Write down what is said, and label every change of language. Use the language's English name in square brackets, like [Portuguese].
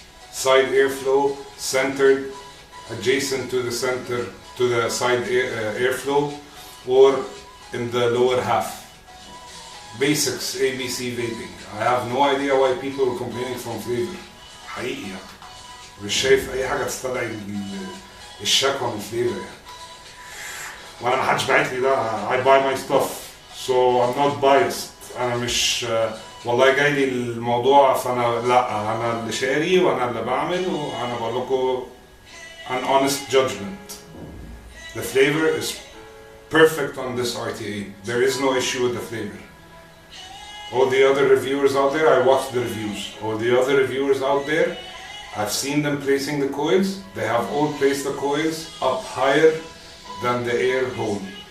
[English] Side airflow centered, adjacent to the center, to the side airflow, or in the lower half. Basics ABC vaping. I have no idea why people were complaining from flavor. [Arabic] حقيقي يعني. مش شايف أي حاجة تستدعي الشكوى من flavor يعني. وأنا محدش باعت لي ده. [English] I buy my stuff, so I'm not biased. [Arabic] أنا مش والله جاي لي الموضوع فأنا لا، أنا اللي شاري وأنا اللي بعمل، وأنا بقول لكم [English] an honest judgment. The flavor is perfect on this RTA. There is no issue with the flavor. All the other reviewers out there, I watched the reviews. All the other reviewers out there, I've seen them placing the coils. They have all placed the coils up higher than the air hole.